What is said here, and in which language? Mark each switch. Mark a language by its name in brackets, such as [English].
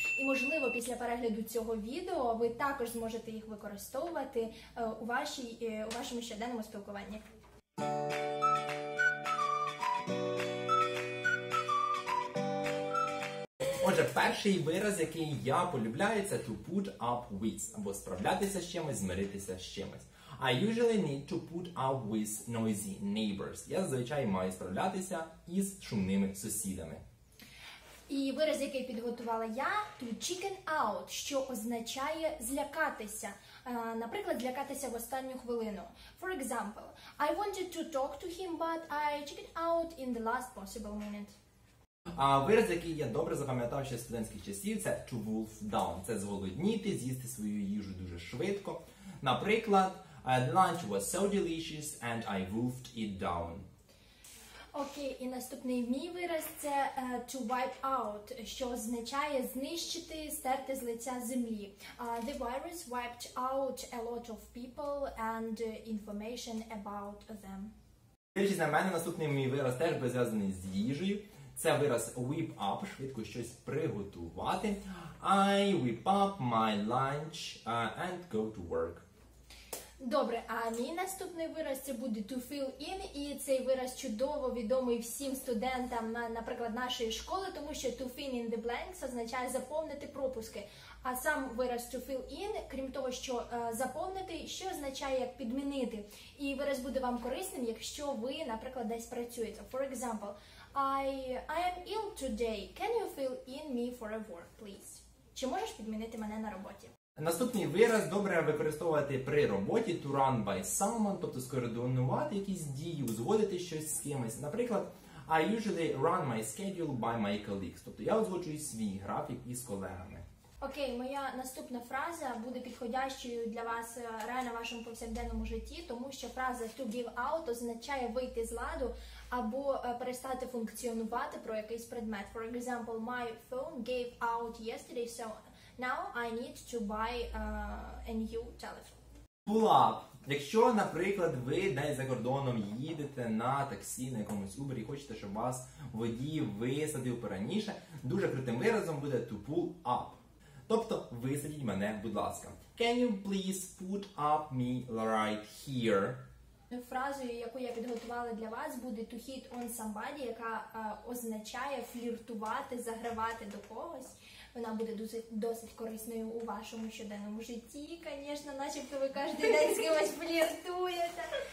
[Ukrainian] І, можливо, після перегляду цього відео ви також зможете їх використовувати у вашому щоденному спілкуванні. Отже, перший вираз, який я полюбляю, це [English] to put up with, [Ukrainian] або справлятися з чимось, змиритися з чимось. [English] I usually need to put up with noisy neighbors. [Ukrainian] Я зазвичай маю справлятися із шумними сусідами. І вираз, який підготувала я, [English] to chicken out, [Ukrainian] що означає злякатися. Наприклад, злякатися в останню хвилину. [English] For example, I wanted to talk to him, but I chickened out in the last possible minute. [Ukrainian] А вираз, який я добре запам'ятав ще з студентських часів, це [English] to wolf down. [Ukrainian] Це зголодніти, з'їсти свою їжу дуже швидко. Наприклад, [English] the lunch was so delicious and I wolfed it down. [Ukrainian] Окей, і наступний мій вираз це [English] to wipe out, [Ukrainian] що означає знищити, стерти з лиця землі. [English] The virus wiped out a lot of people and information about them. [Ukrainian] Дивлячись на мене, наступний мій вираз теж буде зв'язаний з їжею. Це вираз [English] whip up, [Ukrainian] швидко щось приготувати. [English] I whip up my lunch and go to work. [Ukrainian] Добре, а мій наступний вираз це буде [English] to fill in, [Ukrainian] і цей вираз чудово відомий всім студентам, наприклад, нашої школи, тому що [English] to fill in the blanks [Ukrainian] означає заповнити пропуски. А сам вираз [English] to fill in, [Ukrainian] крім того, що заповнити, що означає як підмінити. І вираз буде вам корисним, якщо ви, наприклад, десь працюєте. [English] For example, I am ill today. Can you fill in me for a work, please? [Ukrainian] Чи можеш підмінити мене на роботі? Наступний вираз добре використовувати при роботі [English] to run by someone, [Ukrainian] тобто скоординувати якісь дії, узгодити щось з кимось. Наприклад, [English] I usually run my schedule by my colleagues, [Ukrainian] тобто я узгоджую свій графік із колегами. Окей, моя наступна фраза буде підходящою для вас реально в вашому повсякденному житті, тому що фраза [English] to give out [Ukrainian] означає вийти з ладу або перестати функціонувати про якийсь предмет. [English] For example, my phone gave out yesterday, so now I need to buy a new telephone. Pull up. [Ukrainian] Якщо, наприклад, ви десь за кордоном їдете на таксі, на якомусь Uber і хочете, щоб вас водій висадив пораніше, дуже крутим виразом буде [English] to pull up. [Ukrainian] Тобто, висадіть мене, будь ласка. [English] Can you please put up me right here? [Ukrainian] Фразою, яку я підготувала для вас, буде [English] to hit on somebody, [Ukrainian] яка означає фліртувати, загравати до когось. Вона буде досить корисною у вашому щоденному житті, звісно, начебто ви кожен день з кимось фліртуєте.